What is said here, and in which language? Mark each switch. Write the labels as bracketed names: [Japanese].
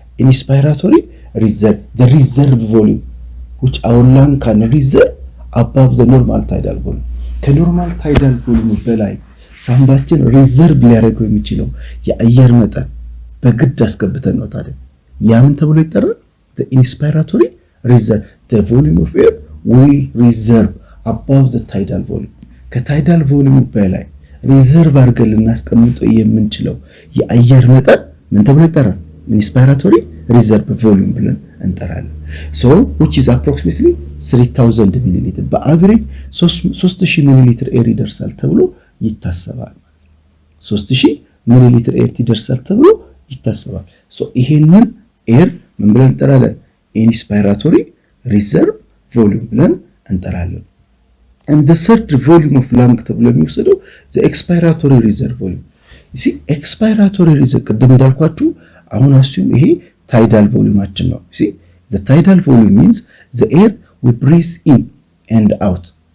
[Amharic] ኢንስፓይራቶሪ ሪዘርቭ [English] the reserve volume which our lung can reserve above the normal tidal volume [Amharic] ከኖርማል ታይዳል ቮሊዩም በላይ ሳምባችን ሪዘርቭ ሊያደርገው የሚችለው የአየር መጠን በግድ አስገብተን ነው። ታዲያ ያ ምን ተብሎ ይጠራል? [English] the inspiratory reserve the volume of air we reserve above the tidal volume [Amharic] ከታይዳል ቮሊዩም በላይ ሪዘርቭ አድርገን ልናስቀምጠው የምንችለው የአየር መጠን ምን ተብሎ ይጠራል? inspiratory reserve volume ብለን እንጠራለን። so which is approximately 3000 ሚሊ በአቨሬጅ 3000 ሚሊ ሊትር ኤር ይደርሳል ተብሎ ይታሰባል። 3000 ሚሊ ሊትር ኤር ይደርሳል ተብሎ ይታሰባል። so ይሄንን ኤር ምን ብለን እንጠራለን? [English] inspiratory reserve volume [Amharic] ብለን እንጠራለን። [English] and the third volume of lung [Amharic] ተብሎ የሚወሰደው [English] the expiratory reserve volume you see expiratory reserve [Amharic] ቅድም እንዳልኳችሁ አሁን አስዩም ይሄ [English] tidal volumeአችን ነው። you see the tidal volume means the air we breathe in and out